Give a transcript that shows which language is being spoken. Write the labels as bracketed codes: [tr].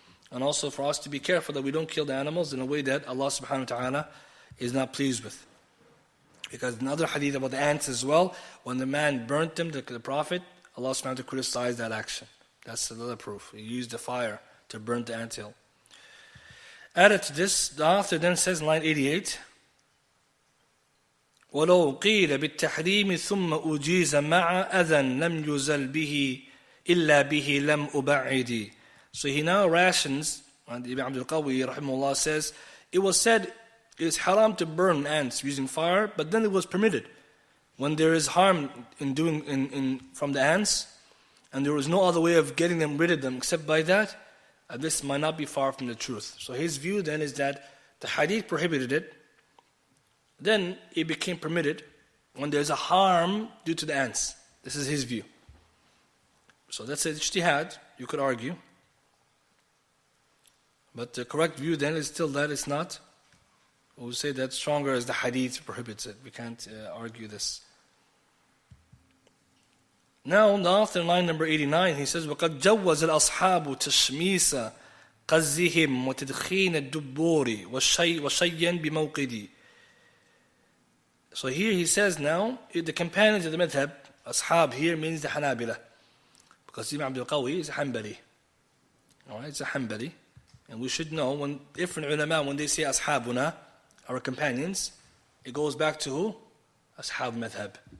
[en] And also for us to be careful that we don't kill the animals in a way that Allah subhanahu wa ta'ala is not pleased with. Because another hadith about the ants as well, when the man burnt them, the Prophet, Allah subhanahu wa ta'ala criticized that action. That's another proof. He used the fire to burn the anthill. Added to this, the author then says in line 88, [ar] وَلَوْ قِيلَ بِالتَّحْرِيمِ ثُمَّ أُجِيزَ مَعَ أَذًا لَمْ يُزَلْ بِهِ إِلَّا بِهِ لَمْ أُبَعِّدِ. [en] So he now rations And Ibn Abdul Qawwi, rahimahullah, says, it was said it's haram to burn ants using fire, but then it was permitted. When there is harm from the ants, and there was no other way of getting them rid of them except by that, this might not be far from the truth. So his view then is that the hadith prohibited it, then it became permitted when there's a harm due to the ants. This is his view. So that's ijtihad, you could argue. But the correct view then is still that it's not. We'll say that stronger as the hadith prohibits it. We can't argue this. Now, the author in line number 89, he says, [ar] وَقَدْ جَوَّزَ الْأَصْحَابُ تَشْمِيسَ قَزِّهِمْ وَتَدْخِينَ الدُّبُّورِ وَشَيًّا بِمَوْقِدِ. [en] So here he says now, the companions of the madhab, ashab here means the Hanabila. Because Ibn Abdul Qaadir is a Hanbali. Alright, it's a Hanbali. And we should know, when different ulama, when they say ashabuna, our companions, it goes back to who? Ashab madhab.